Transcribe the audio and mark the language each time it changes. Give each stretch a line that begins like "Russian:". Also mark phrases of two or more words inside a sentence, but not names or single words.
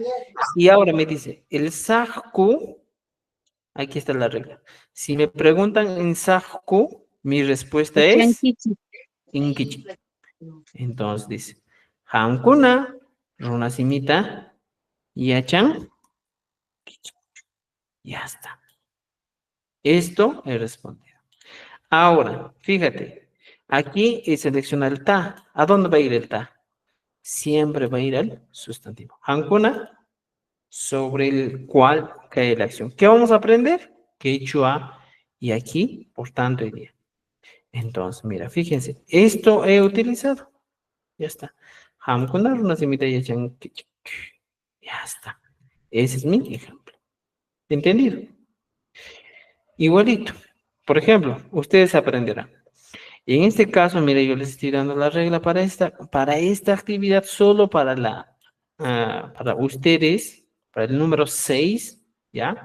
Spanish: Y ahora me dice, el sajku, aquí está la regla. Si me preguntan en sajku, mi respuesta es
Quechua: Chanquichi.
Spanish: inkichi. Entonces dice,
Quechua: hankuna, runasimita, yachan,
Spanish: ya está. Esto he respondido. Ahora, fíjate, aquí selecciona el ta. ¿A dónde va a ir el ta? Siempre va a ir al sustantivo. Hankuna, sobre el cual cae la acción. ¿Qué vamos a aprender? Quechua y aquí, por tanto, iría. Entonces, mira, fíjense, esto he utilizado. Ya está.
Quechua: Hankuna, runasimita, yachan, quechua.
Spanish: Ya está. Ese es mi ejemplo. ¿Entendido? Igualito. Por ejemplo, ustedes aprenderán. En este caso, mire, yo les estoy dando la regla para esta actividad, solo para ustedes, para el número 6, ¿ya?